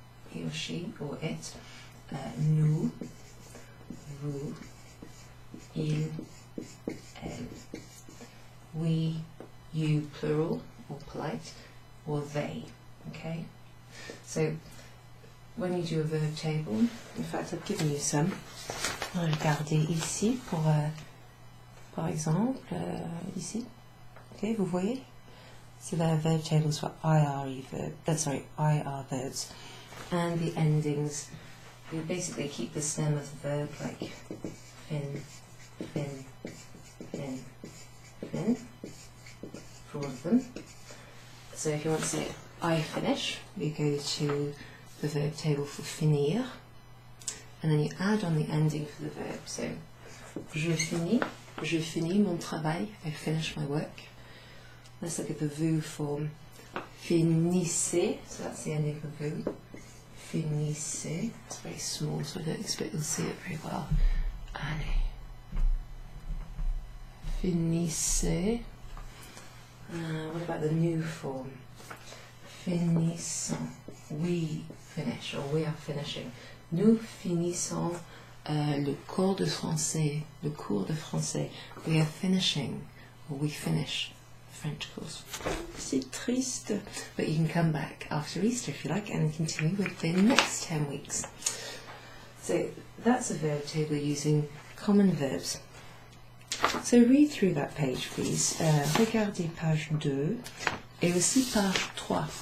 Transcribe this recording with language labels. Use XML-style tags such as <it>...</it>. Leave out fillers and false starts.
<en>He or she, or it. Nous, vous, il, elle. We, you, plural, or polite, or they. Okay? So, when you do a verb table, in fact I've given you some.</en> <fr>Regardez ici pour, par exemple, ici. Okay, vous voyez?</fr> <en>So there are verb tables for IR verbs. And the endings, you basically keep the stem of the verb like fin, fin, fin, fin, for all of them. So if you want to say I finish, we go to the verb table for finir, and then you add on the ending for the verb. So,</en> <fr>je finis mon travail,</fr> <en>I finish my work. Let's look at the vous form. Finissez, so that's the ending of the vous. Finissez, it's very small, so I don't expect you'll see it very well.</en> <fr>Allez. Finissez.</fr> <en>What about the nous form? Finissons. We finish, or we are finishing.</en> <fr>Nous finissons le cours de français. Le cours de français.</fr> <en>We are finishing, or we finish the French course.</en> <fr>C'est triste,</fr> <en>but you can come back after Easter if you like and continue with the next 10 weeks. So that's a verb table using common verbs. So read through that page, please.</en> <fr>Regardez page 2 et aussi page 3.</fr>